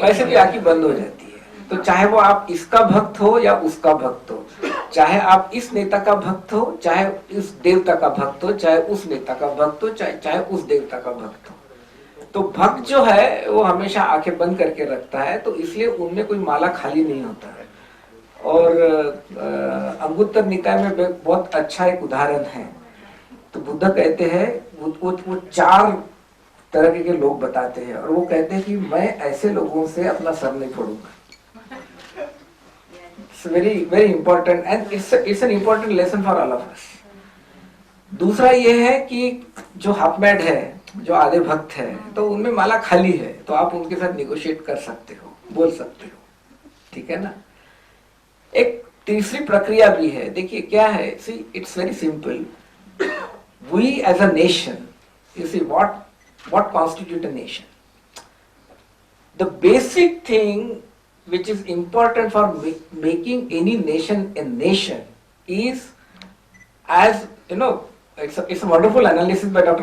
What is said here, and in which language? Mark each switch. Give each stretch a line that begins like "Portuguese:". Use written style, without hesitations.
Hindi: वैसे भी आंखें बंद हो जाती है, तो चाहे वो आप इसका भक्त हो या उसका भक्त हो, चाहे आप इस नेता का भक्त हो, चाहे इस देवता का भक्त हो, चाहे उस नेता का भक्त हो, चाहे उस देवता का भक्त हो, तो भक्त जो है वो हमेशा आंखें बंद करके रखता है, तो इसलिए उनमें कोई माला खाली नहीं होता है। और अंगुत्तर निकाय में बहुत अच्छा एक उदाहरण है। तो बुद्ध कहते हैं, वो 4 तरह के लोग बताते हैं, और वो कहते हैं कि मैं ऐसे लोगों से अपना सर नहीं फोड़ूंगा।
English: It's very important and it's an important lesson for all of us.
Hindi: दूसरा ये है कि जो हाफ मैड है, जो आधे भक्त है, तो उनमें माला खाली है, तो आप उनके साथ निगोशिएट कर सकते हो, बोल सकते हो, ठीक है ना? एक तीसरी प्रक्रिया भी है। देखिए क्या है,
English: see it's very simple. We as a nation, you see what constitutes a nation? The basic thing which is important for making any nation a nation is, as you know, it's a wonderful analysis by Dr.